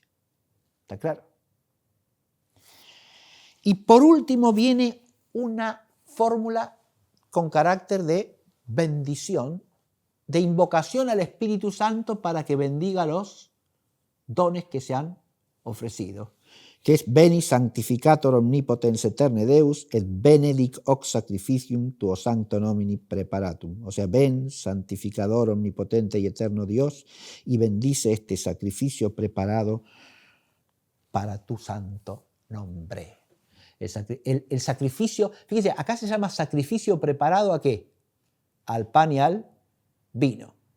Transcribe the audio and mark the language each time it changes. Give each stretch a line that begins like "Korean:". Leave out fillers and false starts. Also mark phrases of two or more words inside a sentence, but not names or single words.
Spanish: ¿Está claro? Y por último viene una fórmula con carácter de bendición, de invocación al Espíritu Santo para que bendiga los dones que se han ofrecido, que es
Latin: Veni sanctificator omnipotens eterne Deus et benedic hoc sacrificium tuo sancto nomini preparatum.
Spanish: O sea, ven, santificador omnipotente y eterno Dios, y bendice este sacrificio preparado para tu santo nombre. El sacrificio, fíjese, acá se llama sacrificio preparado ¿a qué? Al pan y al vino.